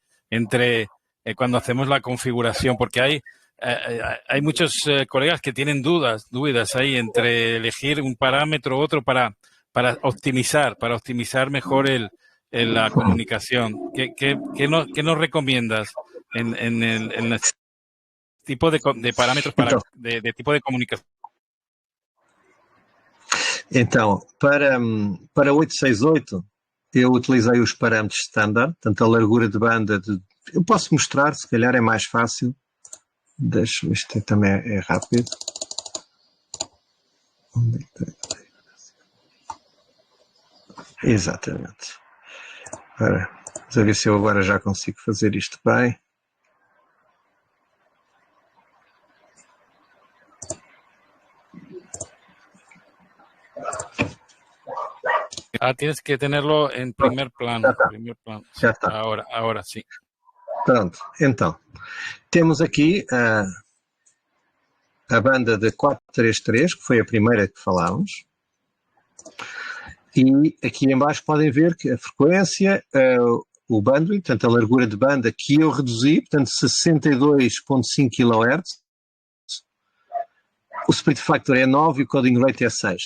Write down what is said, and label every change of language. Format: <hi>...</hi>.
<es>Entre cuando hacemos la configuración, porque hay muchos colegas que tienen dudas ahí entre elegir un parámetro u otro para optimizar mejor la comunicación. ¿Qué nos recomiendas en el tipo de parámetros de tipo de comunicação?</es> <pt>Então, para 868, eu utilizei os parâmetros standard, portanto, a largura de banda eu posso mostrar, se calhar é mais fácil. Deixa-me, isto também é rápido. Onde é que está? Exatamente. Vamos ver se eu agora já consigo fazer isto bem.</pt> <es>Tienes que tenerlo en primer plano.</es> <pt>Já está.</pt> <es>Ahora sí.</es> <pt>Pronto, então, temos aqui a banda de 433, que foi a primeira que falámos, e aqui em baixo podem ver que a frequência, o bandwidth, portanto a largura de banda que eu reduzi, portanto 62.5 kHz, o split factor é 9 e o coding rate é 6.</pt>